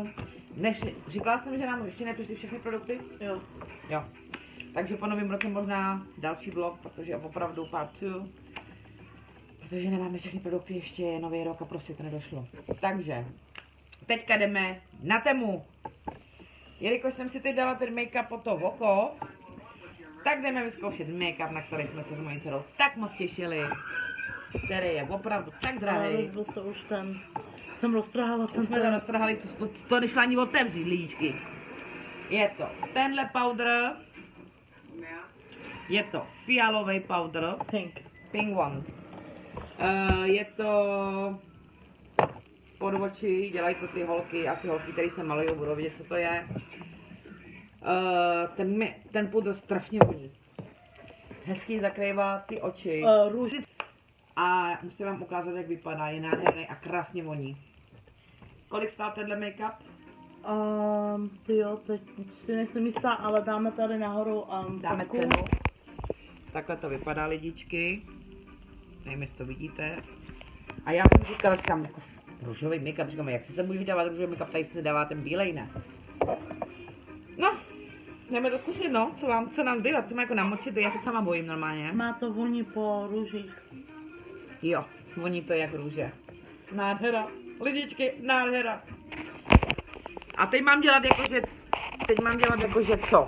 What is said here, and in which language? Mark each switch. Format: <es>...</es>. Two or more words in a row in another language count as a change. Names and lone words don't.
<cs>Říkala jsem, že nám ještě nepřišly všechny produkty? Jo. Jo. Takže po novém roce možná další vlog, protože opravdu part 2. Protože nemáme všechny produkty, ještě je nový rok a prostě to nedošlo. Takže, teďka jdeme na Temu. Jelikož jsem si teď dala ten make-up po to oko, tak jdeme vyzkoušet make-up, na který jsme se s mojí dcerou tak moc těšili. Který je opravdu tak Ale drahý. rozbil se už ten. Jsem roztrhala ten. Už jsme to roztrhali, to nešlo ani otevřít, lidičky. Je to tenhle powder. Je to fialový powder.</cs> <en>Pink one.</en> <cs>Je to pod oči, dělají to ty holky, asi holky, které se malují, budou vědět, co to je. Ten pudr strašně voní. Hezký zakrývá ty oči. Růži. A musím vám ukázat, jak vypadá, je nádherný a krásně voní. Kolik stál tenhle make-up? Tyjo, teď si nejsem jistá, ale dáme tady nahoru Dáme fotku. cenu. Takhle to vypadá, lidičky. Nevím, jestli to vidíte. A já jsem říkala, říkám, jako růžový make-up, říkám, jak se bude vydávat růžový make-up, tady se dává ten bílej, ne? No, jdeme to zkusit, no, co nám zbývá, co má jako namočit, já se sama bojím normálně. Má to voní po růžích. Jo, voní to jak růže. Nádhera, lidičky, nádhera. A teď mám dělat jakože co?</cs>